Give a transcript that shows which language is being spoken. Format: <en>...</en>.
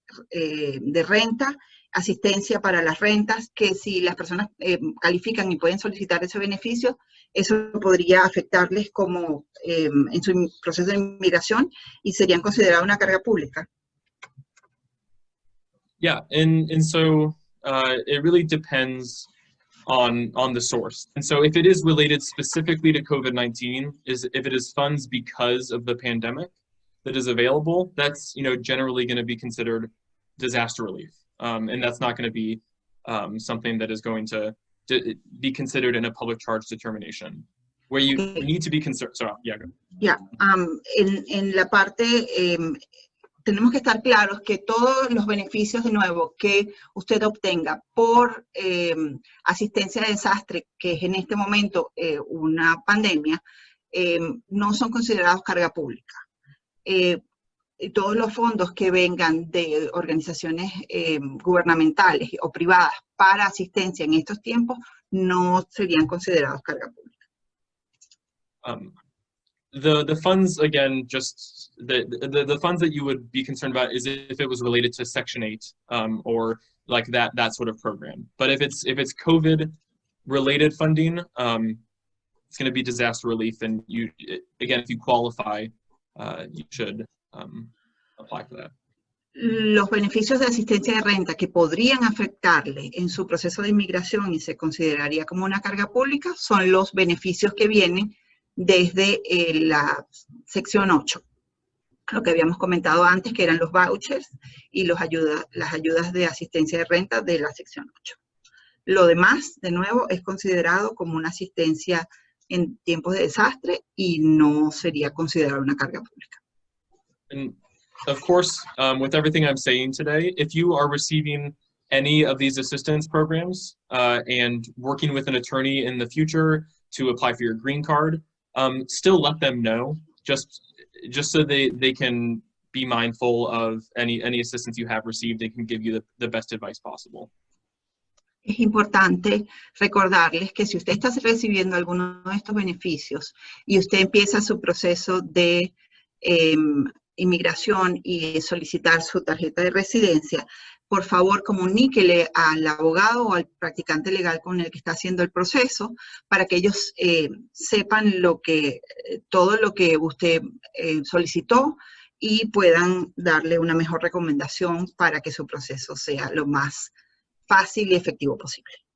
<es>de renta, asistencia para las rentas, que si las personas califican y pueden solicitar ese beneficio, eso podría afectarles como en su proceso de inmigración y serían consideradas una carga pública.</es> <en>Yeah, and so it really depends on the source. And so if it is related specifically to COVID-19, if it is funds because of the pandemic that is available, that's generally going to be considered disaster relief. And that's not going to be something that is going to be considered in a public charge determination. Where you need to be concerned. So, yeah, go.</en> <es>Yeah, en la parte, tenemos que estar claros que todos los beneficios, de nuevo, que usted obtenga por asistencia de desastre, que es en este momento una pandemia, no son considerados carga pública. Todos los fondos que vengan de organizaciones gubernamentales o privadas para asistencia en estos tiempos no serían considerados carga pública.</es> <en>The funds, again, just the funds that you would be concerned about is if it was related to Section 8 or like that sort of program. But if it's COVID related funding, it's going to be disaster relief, and you, again, if you qualify, you should apply for that.</en> <es>Los beneficios de asistencia de renta que podrían afectarle en su proceso de inmigración y se consideraría como una carga pública son los beneficios que vienen desde la sección 8. Lo que habíamos comentado antes, que eran los vouchers y las ayudas de asistencia de renta de la sección 8. Lo demás, de nuevo, es considerado como una asistencia en tiempos de desastre y no sería considerado una carga pública.</es> <en>And of course, with everything I'm saying today, if you are receiving any of these assistance programs and working with an attorney in the future to apply for your green card, still let them know, just so they can be mindful of any assistance you have received. They can give you the best advice possible.</en> <es>Es importante recordarles que si usted está recibiendo alguno de estos beneficios y usted empieza su proceso de inmigración y solicitar su tarjeta de residencia, por favor comuníquele al abogado o al practicante legal con el que está haciendo el proceso para que ellos sepan todo lo que usted solicitó y puedan darle una mejor recomendación para que su proceso sea lo más fácil y efectivo posible.</es>